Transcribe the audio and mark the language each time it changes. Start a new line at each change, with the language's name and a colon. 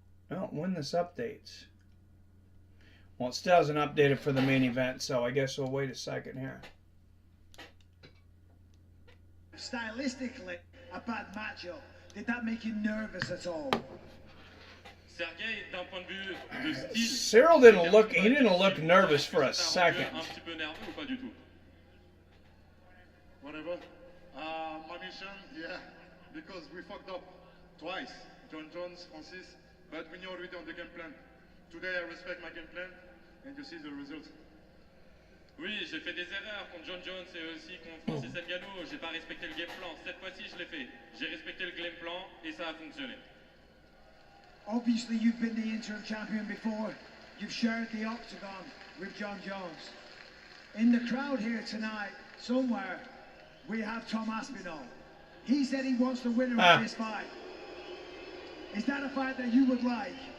English: Oh, when this updates. Well, it still hasn't updated for the main event, so I guess we'll wait a second here. Stylistically, a bad matchup. Did that make you nervous at all?
French: Serghei, d'un point de vue de style,
English: Cyril didn't look nervous for a second.
French: un petit peu nerveux ou pas du tout?
English: Whatever. My mission, yeah, because we fucked up twice. John Jones, Francis, but we knew already on the game plan. Today I respect my game plan, and you see the results.
French: Oui, j'ai fait des erreurs contre John Jones et aussi contre Francis Ngannou. J'ai pas respecté le game plan. Cette fois-ci, je l'ai fait. J'ai respecté le game plan et ça a fonctionné.
English: Obviously, you've been the interim champion before. You've shared the octagon with John Jones. In the crowd here tonight, somewhere, we have Tom Aspinall. He said he wants the winner of this fight. Is that a fight that you would like?